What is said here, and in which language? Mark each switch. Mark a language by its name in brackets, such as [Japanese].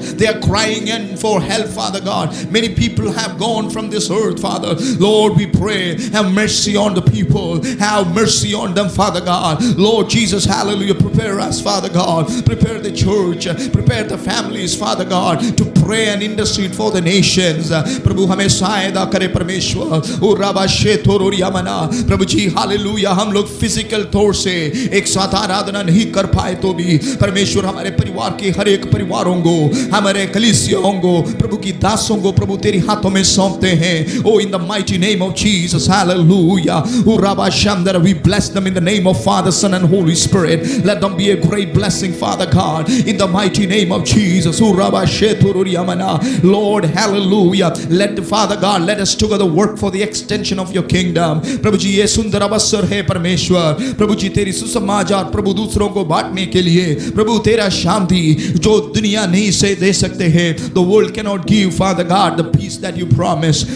[English] They are crying in for help, Father God. Many people have gone from this earth, Father. Lord, we pray, have mercy on the people, have mercy on them, Father God. Lord Jesus, hallelujah, prepare us, Father God. Prepare the church, prepare the families, Father God, to pray and intercede for the nations. [Hindi] प्रभु हमें सहायता करे परमेश्वर। ओ राबा शेतुरुरिया मना, प्रभु जी hallelujah हम लोग physical तौर से एक साथ आराधना नहीं कर पाए तो भी परमेश्वर हमारे परिवार के हर एक परिवारों को, हमारे कलीसियाओं को, प्रभु की दासों को प्रभु तेरी हाथों में सौंपते हैं। [English] O in the mighty name of Jesus hallelujah. O राबा शामदर, we bless them in the name of Father, Son and Holy Spirit. Let them be a great blessing, Father God, in the mighty name of Jesus. O rabba shetururia mana, Lord, hallelujah. Let Father God, let us together work for the extension of your kingdom. [Hindi] प्रभु जी ये सुंदर अवसर है परमेश्वर, प्रभु जी तेरी सुसमाचार प्रभु दूसरों को बांटने के लिए, प्रभु तेरा शांति जो दुनिया नहीं से दे सकते हैं, [English] the world cannot give, Father God, the peace that you promise.